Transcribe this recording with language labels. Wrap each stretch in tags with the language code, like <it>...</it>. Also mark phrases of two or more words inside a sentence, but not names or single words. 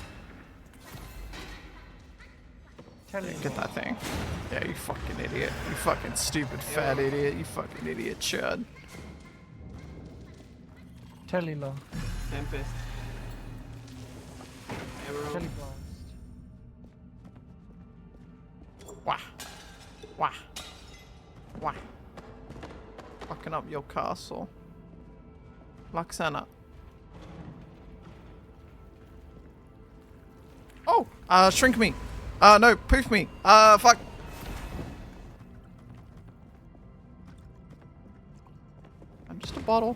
<en>Get that thing. Yeah, you fucking idiot. You fucking stupid fat idiot. You fucking idiot chud. Telelock. Tempest. Arrow. Teleblast. Wah. Wah. Wah. Fucking up your castle. Luxana. Oh! Shrink me. No, poof me. Fuck. I'm just a bottle.</en>